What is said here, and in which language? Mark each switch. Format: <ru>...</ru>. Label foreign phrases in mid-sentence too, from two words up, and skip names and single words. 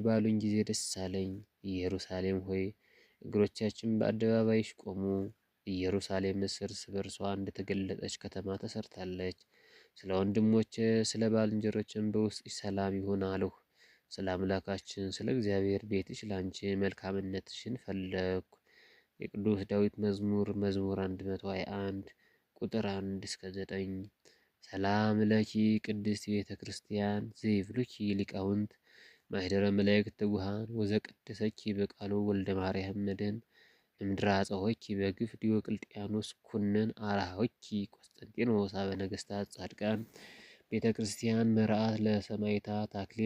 <am>ባሉኝ ጊዜ ደስ አለኝ። ኢየሩሳሌም ሆይ እግሮቻችን በአደባባይሽ ቆሙ። ኢየሩሳሌም እርስ በርሷ እንደተገለጠች ከተማ ተሰርታለች። ስለ ወንድሞቼ ስለ ባልንጀሮችም በውስጥሽ ሰላም ይሁን አልሁ። ስለ አምላካችን ስለ እግዚአብሔር ቤትሽ ላንቺ መልካምነትሽን ፈለግኩ። የቅዱስ ዳዊት መዝሙር 121 ቁጥር 1 እስከ 9።</am> <gez>ሰላም ለኪ ቅድስት ቤተ ክርስቲያን ዘይብሉኪ ሊቃውንት ማኅደረ መላእክት ትጉሃን ወዘቀደሰኪ በቃሉ ወልደ ማርያም መድኅን እምድረ አፀሆኪ በግፍ ዲዮቅልጥያኖስ ኩነን አርሃሆኪ ቆስጠንጢኖስ አበ ነገሥታት ጻድቃን ቤተ ክርስቲያን መርዓት ለሰማዕታት አክሊል</gez>